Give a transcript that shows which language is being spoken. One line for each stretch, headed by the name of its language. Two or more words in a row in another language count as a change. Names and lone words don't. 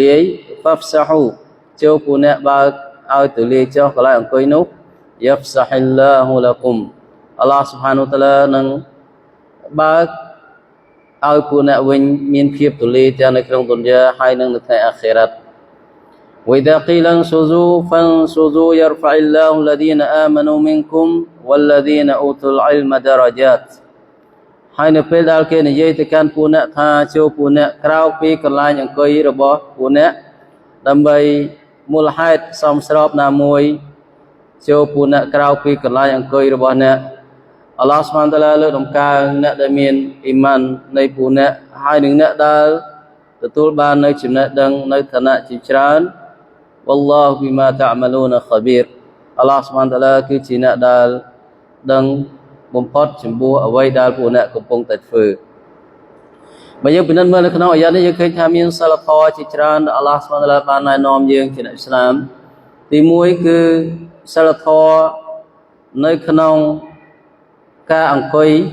Khmer: លាយហ្វហ្វសហូចូលពួកអ្នកបើកឲ្យទូលាយចុះកន្លែងអង្គុយនោះ
Arabic: يفسح الله لكم
Khmer: អល់ឡោះ
Arabic: سبحانه وتعالى
Khmer: នឹងបើកឲ្យពួកអ្នកវិញមានភាពទូលាយទាំងនៅក្នុងទុនយ៉ាហើយនិងនៅថ្ងៃអាខិរ៉ាត់
Arabic: وإذا قيل انشزوا فانشزوا يرفع الله الذين آمنوا منكم والذين أوتوا العلم درجات
Khmer: ហើយ នៅពេលដែលគេនិយាយទៅកាន់ពួកអ្នកថាចូលពួកអ្នកក្រៅពីកន្លែងអង្គុយរបស់ពួកអ្នកដើម្បីមូលហេតុសមស្របណាមួយចូលពួកអ្នកក្រៅ ពីកន្លែងអង្គុយរបស់អ្នកអល់ឡោះ
Arabic: سبحانه وتعالى
Khmer: លើកដំកើងអ្នកដែលមានអ៊ីម៉ាននៃពួកអ្នកហើយ នឹងអ្នកដែលទទួលបាននៅចំណេះដឹងនៅឋានៈជាច្រើន
Arabic: والله بما تعملون خبير
Khmer: អល់ឡោះ
Arabic: سبحانه وتعالى
Khmer: គឺជាអ្នកដែលដឹងបំផុតចំពោះអ្វីដែលពួកអ្នកកំពុងតែធ្វើបើយើងពិនិត្យមើលនៅក្នុងអាយ៉ាតនេះយើងឃើញថាមានសិលធម៌ជាច្រើនដែលអល់ឡោះ
Arabic: سبحانه وتعالى
Khmer: បានណែនាំយើងជាអ្នកឥស្លាមទី1គឺសិលធម៌នៅក្នុងការអង្គុយ